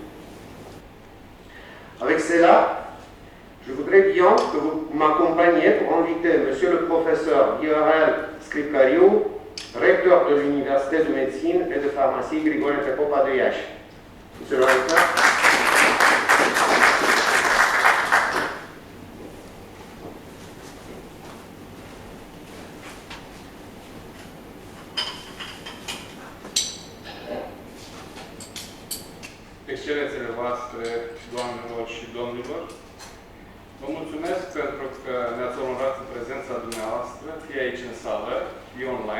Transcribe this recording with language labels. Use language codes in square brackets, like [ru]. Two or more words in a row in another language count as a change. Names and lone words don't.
[fr] Avec cela, je voudrais bien que vous m'accompagniez pour inviter Monsieur le professeur Viorel Scripcariu, recteur de l'Université de médecine et de pharmacie Grigore Tepopa de Iași. Monsieur le recteur. [ro] Excelențele voastre, doamnelor și domnilor, vă mulțumesc pentru că ne-ați onorat cu prezența dumneavoastră, fie aici în sală, fie online.